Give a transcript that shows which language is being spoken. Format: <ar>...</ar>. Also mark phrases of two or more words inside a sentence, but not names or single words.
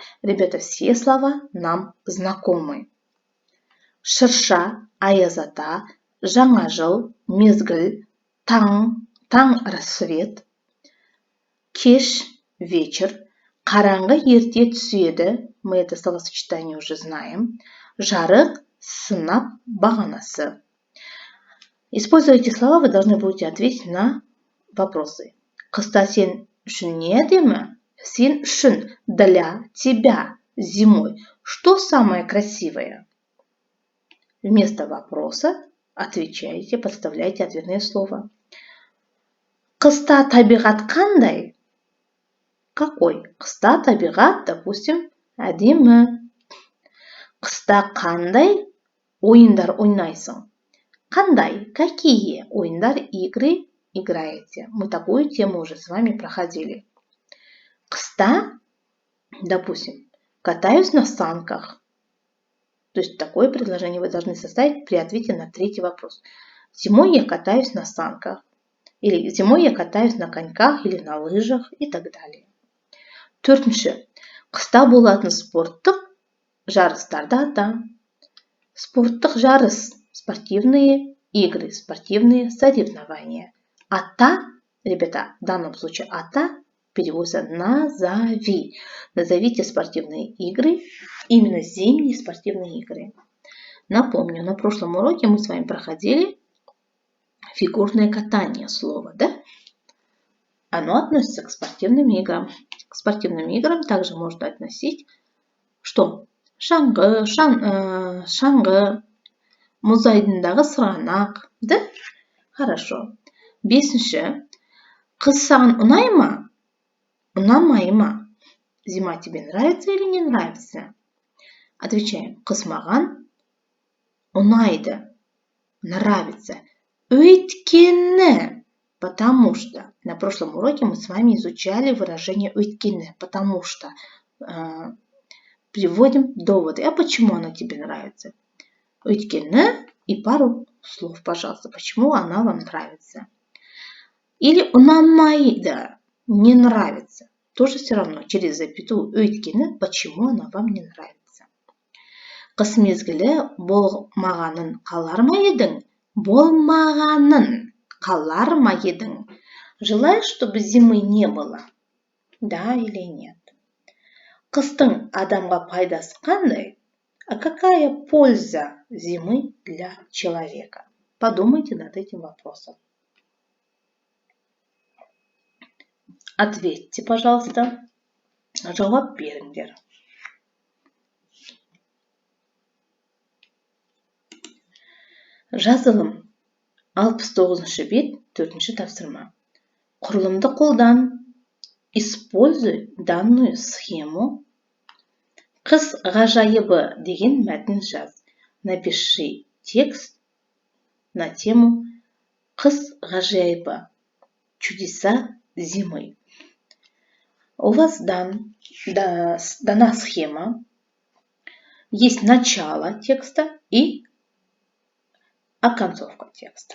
<ru>Ребята, все слова нам знакомы.</ru> <kk>Шырша, аяз ата, жаңа жыл, мезгіл, таң рассвет, кеш, вечер, қараңғы ерте түседі,</kk> <ru>мы это словосочетание уже знаем,</ru> <kk>жарық, сынап, бағанасы.</kk> <ru>Используя эти слова, вы должны будете ответить на вопросы.</ru> <kk>Қыста сен үшін не әдемі? Сен үшін,</kk> <ru>для тебя, зимой. Что самое красивое? Вместо вопроса отвечаете, подставляете ответное слово.</ru> <kk>Қыста табиғат қандай?</kk> <ru>Какой?</ru> <kk>Қыста табиғат, допустим, әдемі. Қыста қандай ойындар ойнайсың? Қандай?</kk> <ru>Какие ойындар, игры играете? Мы такую тему уже с вами проходили. Қыста, допустим, катаюсь на санках. То есть такое предложение вы должны составить при ответе на третий вопрос. Зимой я катаюсь на санках. Или зимой я катаюсь на коньках или на лыжах и так далее.</ru> <kk>Төртінші. Қыста болатын спорттық жарыстарды ата. Спорттық жарыс.</kk> <ru>Спортивные игры, спортивные соревнования. Ата, ребята, в данном случае ата переводится назови. Назовите спортивные игры, именно зимние спортивные игры. Напомню, на прошлом уроке мы с вами проходили фигурное катание слова, да? Оно относится к спортивным играм. К спортивным играм также можно относить что?</ru> <kk>Шаңғы, мұзайдындағы сырғанақ, да? Хорошо. Бесінші. Қыс саған ұнай ма? Ұнамай ма?</kk> <ru>Зима тебе нравится или не нравится? Отвечаем.</ru> <kk>Қыс маған ұнайды,</kk> <ru>нравится. Өйткені, потому что. На прошлом уроке мы с вами изучали выражение өйткені, потому что. Приводим доводы. А почему оно тебе нравится? Өйткені и пару слов, пожалуйста. Почему она вам нравится? Или ұнамайды, не нравится. Тоже все равно через запятую өйткені, почему она вам не нравится.</ru> <kk>Қыс мезгілі болмағанын қалар ма едің? Болмағанын қалар ма едің?</kk> <ru>Желаешь, чтобы зимы не было? Да или нет?</ru> <kk>Қыстың адамға пайдасы қандай?</kk> <ru>А какая польза зимы для человека? Подумайте над этим вопросом. Ответьте, пожалуйста.</ru> <kk>Жауап беріңдер. Жазылым. 69-шы бет, 4-ші тапсырма. Құрылымды қолдан.</kk> <ru>Используй данную схему.</ru> <kk>Қыс ғажайыбы деген мәтін жаз.</kk> <ru>Напиши текст на тему</ru> <kk>Қыс ғажайыбы.</kk> <ru>Чудеса зимы. У вас дана схема. Есть начало текста и оконцовка текста.</ru>